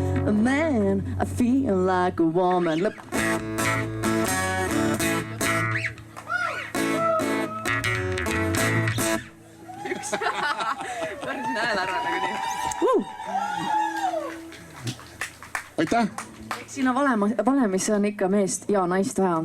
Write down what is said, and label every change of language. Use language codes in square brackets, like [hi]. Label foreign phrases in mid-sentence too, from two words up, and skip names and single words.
[en] a man, I feel like a woman. Look. [et] Päris hääl ära nagu nii. aitäh! Eks siin on valemis on ikka meest ja naist vaja.